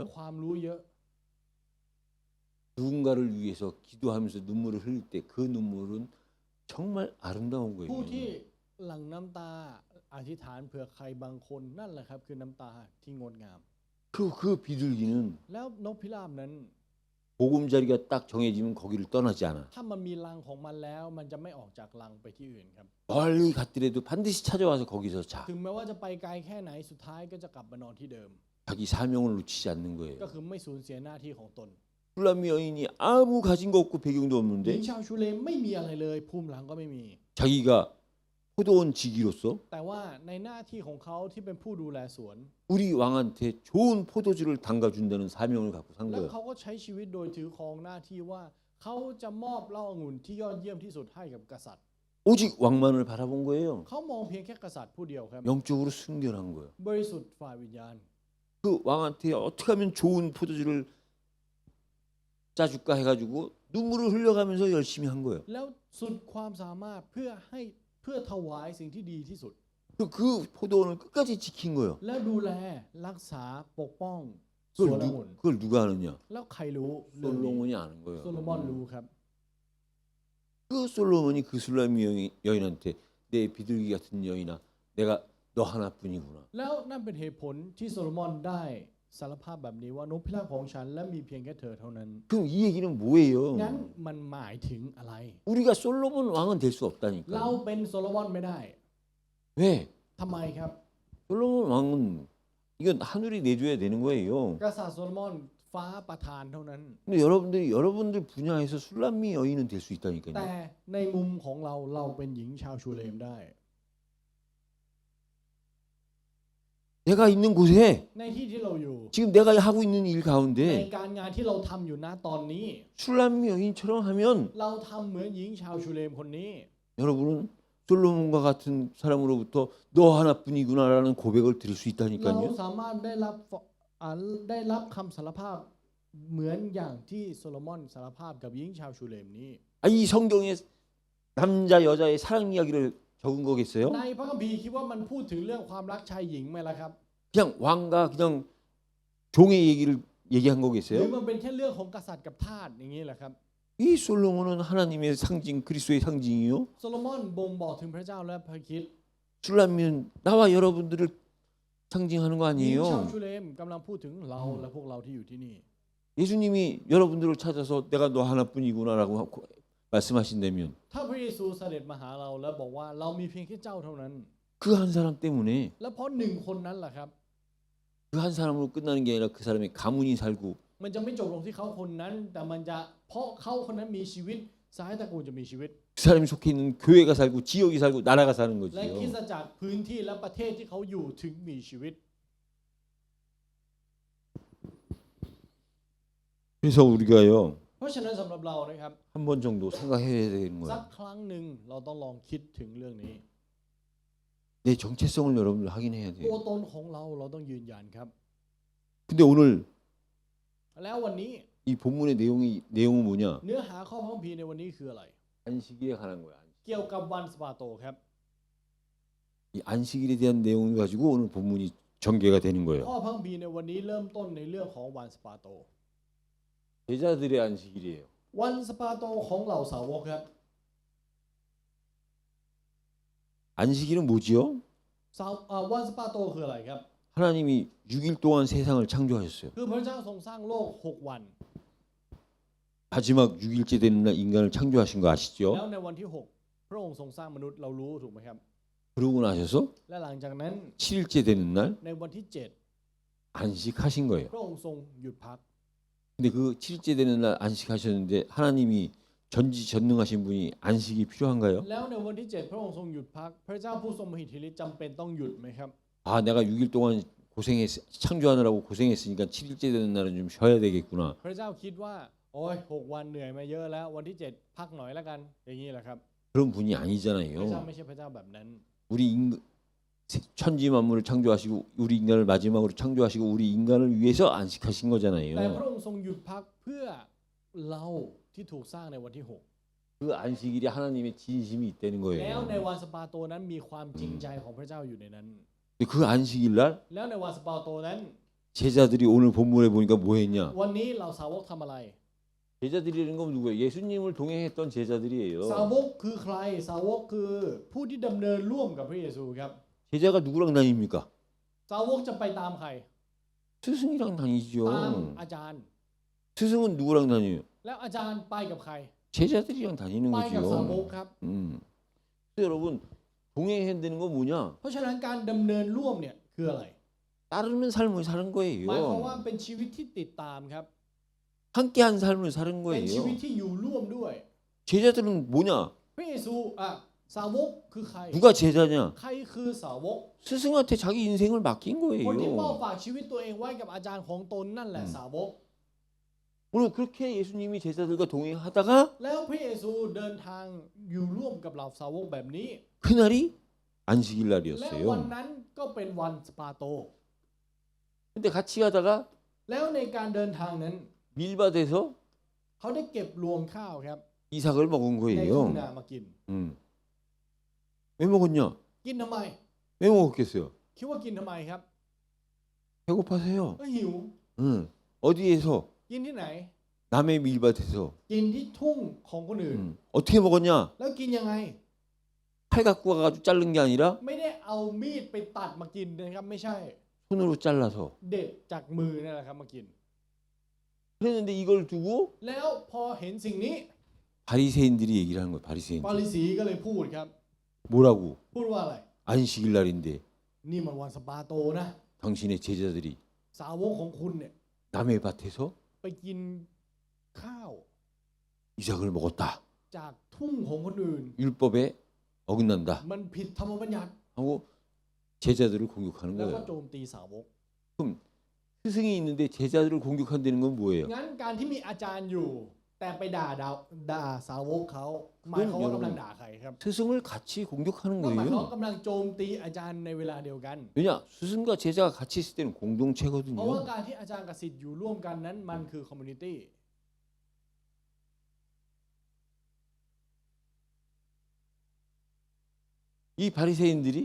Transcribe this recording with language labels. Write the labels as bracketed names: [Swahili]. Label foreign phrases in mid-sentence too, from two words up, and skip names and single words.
[Thai] ความรู้เยอะ [Korean] 누군가를 위해서 기도하면서 눈물을 흘릴 때 그 눈물은 정말 아름다운 [Thai] ผู้ที่ [Korean] 거예요. [Thai] หลั่งน้ำตาอธิษฐานเผื่อใครบางคนนั่นแหละครับคือน้ำตาที่งดงาม [Korean] 그 비둘기는 [Thai] แล้วนกพิราบนั้น [Korean] 보금자리가 딱 정해지면 거기를 떠나지 않아. [Thai] ถ้ามันมีรังของมันแล้วมันจะไม่ออกจากรังไปที่อื่นครับ [Korean] 멀리 갔더라도 반드시 찾아와서 거기서 자. [Thai] ถึงแม้ว่าจะไปไกลแค่ไหนสุดท้ายก็จะกลับมานอนที่เดิม [Korean] 자기 사명을 놓치지 않는 [Thai] ก็ [Korean] 거예요. [Thai] คือไม่สูญเสียหน้าที่ของตน [Korean] 술람미 여인이 아무 가진 거 없고 배경도 [Thai] หญิง [Korean] 없는데 [Thai] ชาวชูเลมไม่มีอะไรเลยภูมิหลังก็ไม่มี [Korean] 자기가 포도원 지기로서 [Thai] แต่ว่าในหน้าที่ของเขาที่เป็นผู้ดูแลสวน [Korean] 우리 왕한테 좋은 포도주를 담가준다는 사명을 갖고 산 [Thai] แล้ว [Korean] 거예요. [Thai] เขาก็ใช้ชีวิตโดยถือครองหน้าที่ว่าเขาจะมอบเหล้าองุ่นที่ยอดเยี่ยมที่สุดให้กับกษัตริย์ [Korean] 오직 왕만을 바라본 거예요. [Thai] เขามองเพียงแค่กษัตริย์ผู้เดียวครับ [Korean] 영적으로 순결한 거예요. [Thai] บริสุทธิ์ฝ่ายวิญญาณ [Korean] 그 왕한테 어떻게 하면 좋은 포도주를 짜줄까 해가지고 눈물을 흘려가면서 열심히 한 거예요. [Thai] แล้วสุดความสามารถเพื่อถวายสิ่งที่ดีที่สุด [Korean] 그 포도원을 끝까지 지킨 거예요. [Thai] แล้วดูแลรักษาปกป้องสวนองุ่น [Korean] 그걸 누가 아느냐? [Thai] แล้วใครรู้เรื่องนี้ [Korean] 솔로몬이 아는 [Thai] โซโลมอน [Korean] 거예요. [Thai] รู้ครับ [Korean] 그 솔로몬이 그 술람미 여인한테 내 비둘기 같은 여인아, 내가 너 하나뿐이구나. [Thai] แล้วนั่นเป็นเหตุผลที่โซโลมอนได้สารภาพแบบนี้ว่านกพิราบของฉันและมีเพียงแค่เธอเท่านั้น [Korean] 그럼 이 얘기는 뭐예요? [Thai] งั้นมันหมายถึงอะไร [Korean] 우리가 솔로몬 왕은 될 수 [Thai] เรา [Korean] 없다니까. [Thai] เป็นโซโลมอนไม่ได้ [Korean] 왜? [Thai] ทำไมครับ [Korean] 솔로몬 왕은 이건 하늘이 내줘야 되는 거예요. [Thai] กษัตริย์โซโลมอนฟ้าประทานเท่านั้น [Korean] 근데 여러분들 분야에서 술람미 여인은 될 수 [Thai] แต่ [Korean] 있다니까요. [Thai] ในมุมของเราเป็นหญิงชาวชูเลมได้ [Korean] 내가 있는 곳에 [Thai] ในที่ที่เราอยู่ [Korean] 지금 내가 하고 있는 일 [Thai] ใน [Korean] 가운데 [Thai] การงานที่เราทำอยู่นะตอนนี้ [Korean] 술람미 여인처럼 하면 [Thai] เราทำเหมือนหญิงชาวชูเลมคนนี้ [Korean] 여러분은 솔로몬과 같은 사람으로부터 너 하나뿐이구나라는 고백을 드릴 수 [Thai] เรา [Korean] 있다니까요. [Thai] สามารถได้รับคำสารภาพเหมือนอย่างที่โซโลมอนสารภาพกับหญิงชาวชูเลมนี้ [Korean] 이 성경에 남자 여자의 사랑 이야기를 적은 거겠어요? [Thai] ในพระคัมภีร์คิดว่ามันพูดถึงเรื่องความรักชายหญิงไหมล่ะครับ [Korean] 그냥 왕과 그냥 종의 얘기를 얘기한 [Thai] หรือ [Korean] 거겠어요? [Thai] มันเป็นแค่เรื่องของกษัตริย์กับทาสอย่างนี้แหละครับ [Korean] 이 솔로몬은 하나님의 상징, 그리스도의 상징이요. [Thai] โซโลมอนบ่งบอกถึงพระเจ้าและพระคริสต์ [Korean] 술람미는 나와 여러분들을 상징하는 거 [Thai] หญิงชาว [Korean] 아니에요? [Thai] ชูเลมกำลังพูดถึงเราและพวกเราที่อยู่ที่นี่ [Korean] 예수님이 여러분들을 찾아서 내가 너 하나뿐이구나라고 말씀하신다면 [Thai] ถ้าพระเยซูเสด็จมาหาเราแล้วบอกว่าเรามีเพียงแค่เจ้าเท่านั้น [Korean] 그 한 사람 때문에 [Thai] และเพราะหนึ่งคนนั้นแหละครับ [Korean] 그 한 사람으로 끝나는 게 아니라 그 사람의 가문이 살고 [Thai] มันจะไม่จบลงที่เขาคนนั้น แต่มันจะเพราะเขาคนนั้นมีชีวิตสายตระกูลจะมีชีวิต [Korean] 그 사람이 속해 있는 교회가 살고 지역이 살고 나라가 사는 [Thai] และคริส [Korean] 거지요. [Thai] ตจักรพื้นที่และประเทศที่เขาอยู่ถึงมีชีวิต [Korean] 그래서 우리가요 [Thai] เพราะฉะนั้นสำหรับเรานะครับ [Korean] 한 번 정도 생각해야 되는 [Thai] สัก [Korean] 거야. [Thai] ครั้งหนึ่งเราต้องลองคิดถึงเรื่องนี้ [Korean] 내 정체성을 여러분들 확인해야 [Thai] ตัว [Korean] 돼요. [Thai] ตนของเราต้องยืนยันครับ [Korean] 근데 오늘 [Thai] แล้ววันนี้ [Korean] 이 본문의 내용은 뭐냐? [Thai] เนื้อหาข้อพระคัมภีร์ในวันนี้คืออะไร [Korean] 안식일에 관한 거야. [Thai] เกี่ยวกับวันสะบาโตครับ [Korean] 이 안식일에 대한 내용을 가지고 오늘 본문이 전개가 되는 [Thai] ข้อ [Korean] 거예요. [Thai] พระคัมภีร์ในวันนี้เริ่มต้นในเรื่องของวันสะบาโต [Korean] 제자들의 안식일이에요. [Thai] วันสะบาโตของเหล่าสาวกครับ [Korean] 안식일은 뭐지요? [Thai] วันสะบาโตคืออะไรครับ [Korean] 하나님이 6일 동안 세상을 창조하셨어요. [Thai] คือพระเจ้าทรงสร้างโลก6 วัน [Korean] 마지막 6일째 되는 날 인간을 창조하신 거 [Thai] แล้ว [Korean] 아시죠? [Thai] ในวันที่ 6 พระองค์ทรงสร้างมนุษย์เรารู้ถูกไหมครับ [Korean] 그러고 나셔서 [Thai] และหลังจากนั้น [Korean] 7일째 되는 날 [Thai] ในวันที่ [Korean] 안식하신 거예요. [Thai] 7 พระองค์ทรงหยุดพัก [Korean] 근데 그 7일째 되는 날 안식하셨는데 하나님이 전지전능하신 분이 안식이 필요한가요? [Thai] แล้วในวันที่ 7 พระองค์ทรงหยุดพัก พระเจ้าผู้ทรงมหิทธิฤทธิ์จำเป็นต้องหยุดไหมครับ [Korean] 아, 내가 6일 동안 창조하느라고 고생했으니까 7일째 되는 날은 좀 쉬어야 되겠구나. [Thai] พระเจ้าคิดว่าโอ้ย6 วันเหนื่อยมาเยอะแล้ววันที่ 7 พักหน่อยแล้วกันอย่างนี้แหละครับ [Korean] 그런 분이 [Thai] พระเจ้า [Korean] 아니잖아요. [Thai] ไม่ใช่พระเจ้าแบบนั้น [Korean] 우리 천지 만물을 창조하시고 우리 인간을 마지막으로 창조하시고 우리 인간을 위해서 안식하신 [Thai] แต่ [Korean] 거잖아요. [Thai] พระองค์ทรงหยุดพักเพื่อเราที่ถูกสร้างในวันที่ [Korean] 그 안식일에 하나님의 진심이 있다는 [Thai] 6 แล้ว [Korean] 거예요. [Thai] ในวันสะบาโตนั้นมีความจริงใจของพระเจ้าอยู่ในนั้น [Korean] 근데 그 안식일 날 [Thai] แล้วในวันสะบาโตนั้น [Korean] 제자들이 오늘 본문에 보니까 뭐 했냐? [Thai] วันนี้เราสาวกทำอะไร [Korean] 제자들이라는 건 누구예요? 예수님을 동행했던 제자들이에요. [Thai] สาวกคือใครสาวกคือผู้ที่ดำเนินร่วมกับพระเยซูครับ [Korean] 제자가 누구랑 다닙니까? [Thai] สาวกจะไปตามใคร [Korean] 스승이랑 [Thai] ตาม [Korean] 다니죠. [Thai] อาจารย์ [Korean] 스승은 누구랑 다녀요? [Thai] แล้วอาจารย์ไปกับใคร [Korean] 제자들이랑 다니는 [Thai] ไปกับสาวก [Korean] 거죠. [Thai] ครับ [Korean] 그래서 여러분 동행해야 되는 건 뭐냐? [Thai] เพราะฉะนั้นการดำเนินร่วมเนี่ยคืออะไร [Korean] 따르는 삶을 사는 [Thai] หมายความว่า [Korean] 거예요. [Thai] เป็นชีวิตที่ติดตามครับ [Korean] 함께한 삶을 사는 [Thai] เป็นชีวิต [Korean] 거예요. [Thai] ที่อยู่ร่วมด้วย [Korean] 제자들은 뭐냐? [Thai] พระเยซูสาวกคือใคร [Korean] 누가 제자냐? [Thai] ใครคือสาวก [Korean] 스승한테 자기 인생을 맡긴 [Thai] คนที่มอบ [Korean] 거예요. [Thai] ฝากชีวิตตัวเองไว้กับอาจารย์ของตนนั่นแหละสาวก [Korean] 오늘 그렇게 예수님이 제자들과 동행하다가 [Thai] แล้วพระเยซูเดินทางอยู่ร่วมกับเหล่าสาวกแบบนี้ [Korean] 그날이 안식일 [Thai] และวัน [Korean] 날이었어요. [Thai] นั้นก็เป็นวันสปาโต [Korean] 근데 같이 가다가 [Thai] แล้วในการเดินทางนั้น [Korean] 밀밭에서 [Thai] เขาได้เก็บรวงข้าวครับ [Korean] 이삭을 먹은 [Thai] ในทุ่งนา [Korean] 거예요. [Thai] มากิน [Korean] 왜 먹었냐? [Thai] กินทำไม [Korean] 왜 먹었겠어요? [Thai] คิดว่ากินทำไมครับ [Korean] 배고파서요. [Thai] ก็หิว [Korean] 어디에서? [Thai] กินที่ไหน [Korean] 남의 밀밭에서. [Thai] กินที่ทุ่งของคนอื่น [Korean] 어떻게 먹었냐? [Thai] แล้วกินยังไง [Korean] 칼 갖고 가가지고 자른 게 아니라 [Thai] ไม่ได้เอามีดไปตัดมากินนะครับไม่ใช่ [Korean] 손으로 잘라서. [Thai] เด็ดจากมือนี่แหละครับมากิน [Korean] 그랬는데 이걸 두고 [Thai] แล้วพอเห็นสิ่งนี้ [Korean] 바리새인들이 얘기를 하는 거예요. [Thai] ฟา [Korean] 바리새인들. [Thai] ริสีก็เลยพูดครับ [Korean] 뭐라고? [Thai] พูดว่าอะไร [Korean] 안식일 날인데 [Thai] นี่มันวันสปาโตนะ [Korean] 당신의 제자들이 [Thai] สาวกของคุณเนี่ย [Korean] 남의 밭에서 [Thai] ไปกินข้าว [Korean] 이삭을 먹었다. [Thai] จากทุ่งของคนอื่น [Korean] 율법에 어긋난다. [Thai] มันผิดธรรมบัญญัติ [Korean] 하고 제자들을 공격하는 [Thai] แล้วก็ [Korean] 거예요. [Thai] โจมตีสาวก [Korean] 스승이 있는데 제자들을 공격한다는 건 뭐예요? [Thai] งั้นการที่มีอาจารย์อยู่ แต่ไปด่าสาวกเขาหมายความว่ากำลังด่าใครครับ [Korean] 스승을 같이 공격하는 [Thai] ก็หมายความว่า [Korean] 거예요. [Thai] กำลังโจมตีอาจารย์ในเวลาเดียวกัน [Korean] 왜냐? 스승과 제자가 같이 있을 때는 [Thai] เพราะว่า [Korean] 공동체거든요. [Thai] การที่อาจารย์กับศิษย์อยู่ร่วมกันนั้นมันคือคอมมูนิตี้ [Korean] 이 바리새인들이